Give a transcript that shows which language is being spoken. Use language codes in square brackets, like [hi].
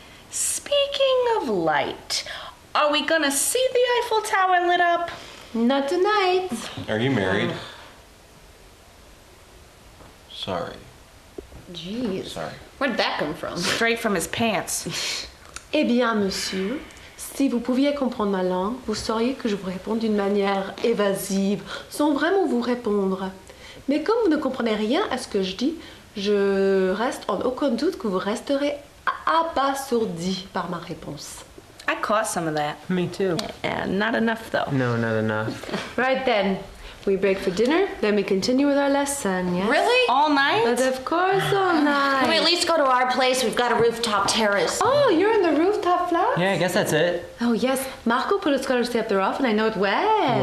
[en] Speaking of light, are we gonna see the Eiffel Tower lit up? Not tonight. Are you married? Sorry. Jeez. Sorry. Where'd that come from? Straight from his pants. [fr] Eh bien, monsieur, si vous pouviez comprendre ma langue, vous sauriez que je vous réponds d'une manière évasive, sans vraiment vous répondre. Mais comme vous ne comprenez rien à ce que je dis, je reste en aucun doute que vous resterez abasourdi par ma réponse. [en] I caught some of that. Me too. And not enough though. No, not enough. Right then, we break for dinner, then we continue with our lesson, yes? Really? All night? But of course all night. Can we at least go to our place? We've got a rooftop terrace. Oh, you're in the rooftop flat? Yeah, I guess that's it. Oh yes, Marco put a scholar stay up there often, I know it well.